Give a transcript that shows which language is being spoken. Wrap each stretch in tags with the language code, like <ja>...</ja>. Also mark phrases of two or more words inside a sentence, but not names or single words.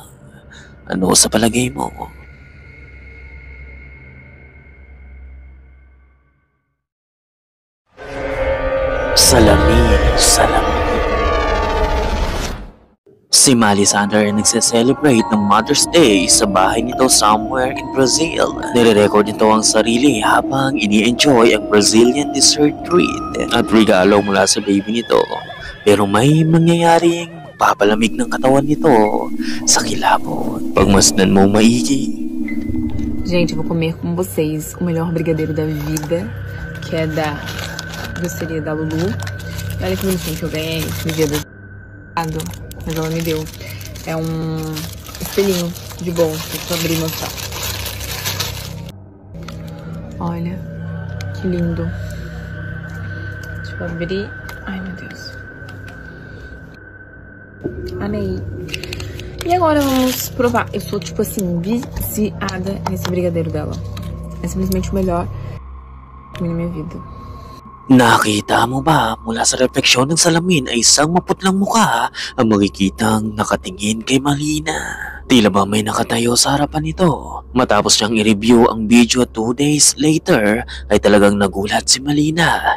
<tl>Ano sa palagay mo? Salamin. Si Miley Sander ay nagse-celebrate ng Mother's Day sa bahay nito</tl> <en>somewhere in Brazil.</en> <tl>Nire-record nito ang sarili habang ini-enjoy ang</tl> <en>Brazilian dessert treat</en> <tl>at regalo mula sa baby nito. Pero may mangyayaring papalamig ng katawan nito sa kilabot. Pagmasdan mo maigi.</tl> <pt>Gente, eu vou comer com vocês o melhor brigadeiro da vida, que é da doceria da Lulu. Olha que bonitinho que eu ganhei no dia do mas ela me deu. É um espelhinho de bolsa. Deixa eu abrir e mostrar. Olha, que lindo. Deixa eu abrir. Ai, meu Deus. Amei. E agora vamos provar. Eu sou, tipo assim, viciada nesse brigadeiro dela. É simplesmente o melhor que eu comi na minha vida.</pt> <tl>Nakita mo ba mula sa refleksyon ng salamin ay isang maputlang mukha ang makikitang nakatingin kay Malina? Tila ba may nakatayo sa harapan nito? Matapos niyang i-review ang video</tl> <en>2 days later</en> <tl>ay talagang nagulat si Malina.</tl>